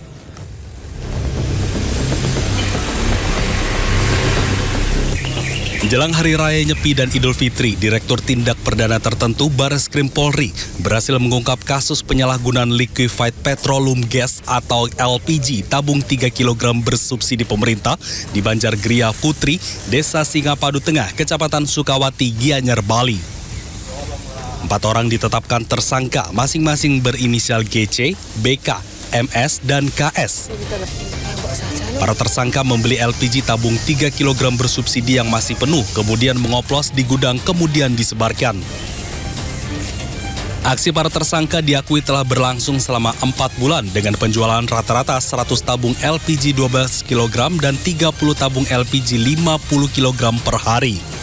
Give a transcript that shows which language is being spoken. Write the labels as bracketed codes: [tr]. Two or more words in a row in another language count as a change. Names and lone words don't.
[id] Jelang Hari Raya Nyepi dan Idul Fitri, Direktur Tindak Perdana Tertentu Bareskrim Polri berhasil mengungkap kasus penyalahgunaan [en] liquefied petroleum gas [id] atau LPG tabung 3 kg bersubsidi pemerintah di Banjar Gria Putri, Desa Singapadu Tengah, Kecamatan Sukawati, Gianyar, Bali. 4 orang ditetapkan tersangka masing-masing berinisial GC, BK, MS, dan KS. Para tersangka membeli LPG tabung 3 kg bersubsidi yang masih penuh, kemudian mengoplos di gudang, kemudian disebarkan. Aksi para tersangka diakui telah berlangsung selama 4 bulan dengan penjualan rata-rata 100 tabung LPG 12 kg dan 30 tabung LPG 50 kg per hari.